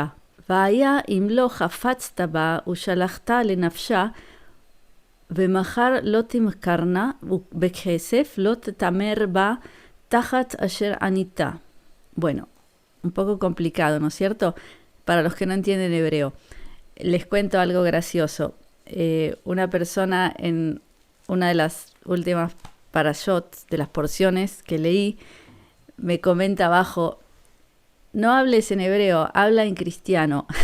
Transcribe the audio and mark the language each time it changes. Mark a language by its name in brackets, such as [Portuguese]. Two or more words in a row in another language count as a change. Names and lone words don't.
[Hebrew] והיה אם לא חפצת בה ושלחתה לנפשה, ומחר לא תמכרנה, ובכסף לא תתמר בה תחת אשר עניתה. [Spanish] Bueno, un poco complicado, ¿no es cierto? Para los que no entienden hebreo. Les cuento algo gracioso. Una persona en una de las últimas parashot, de las porciones que leí, me comenta abajo: no hables en hebreo, habla en cristiano.